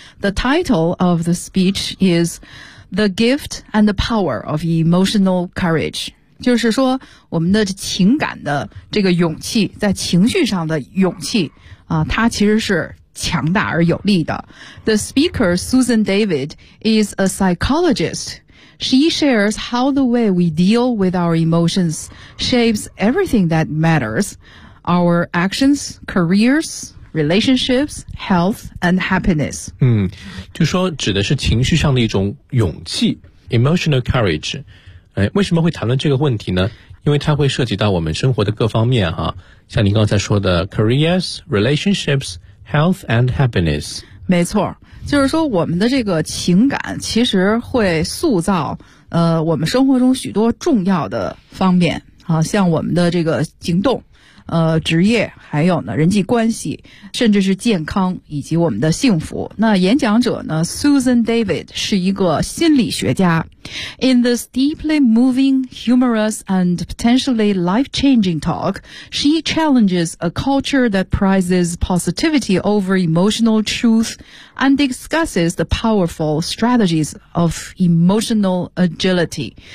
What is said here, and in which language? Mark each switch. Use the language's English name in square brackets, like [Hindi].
[English] The title of the speech is The Gift and the Power of Emotional Courage. [Chinese] 就是说我们的情感的这个勇气，在情绪上的勇气啊，它其实是强大而有力的。 [English] The speaker Susan David is a psychologist. She shares how the way we deal with our emotions shapes everything that matters, our actions, careers, relationships, health and happiness. [Chinese] 就说指的是情绪上的一种勇气， [English] emotional courage。 [Chinese] 为什么会谈论这个问题呢？因为它会涉及到我们生活的各方面啊，像您刚才说的 [English] careers, relationships, health and happiness。 [Chinese] 没错，就是说我们的这个情感其实会塑造我们生活中许多重要的方面啊，像我们的这个行动、职业，还有呢人际关系，甚至是健康以及我们的幸福。那演讲者呢 Susan David 是一个心理学家。 [English] In this deeply moving, humorous and potentially life-changing talk, she challenges a culture that prizes positivity over emotional truth and discusses the powerful strategies of emotional agility.